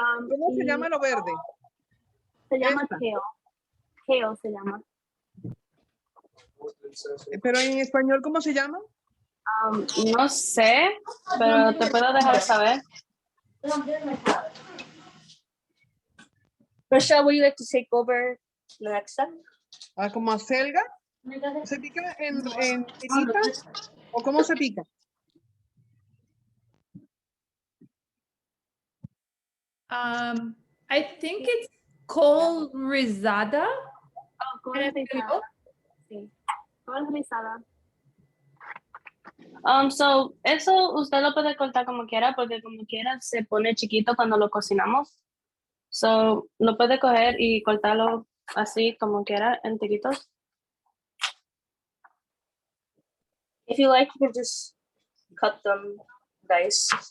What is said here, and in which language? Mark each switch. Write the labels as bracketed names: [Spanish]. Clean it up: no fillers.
[Spanish] ¿Cómo se llama lo verde? Se llama Esta. kale. Kale se llama. Pero en español, ¿cómo se llama? No sé, pero te puedo dejar saber. [English] Rochelle, would you like to take over the next step? [Spanish] Ah, como acelga. ¿Se pica en tiritas? ¿O cómo se pica? [English] I think it's col rizada. [Spanish] Oh, col rizada. Sí. Col rizada. So, eso usted lo puede cortar como quiera, porque como quiera se pone chiquito cuando lo cocinamos. So, lo puede coger y cortarlo así como quiera en tiritos. [English] If you like, you can just cut them dice.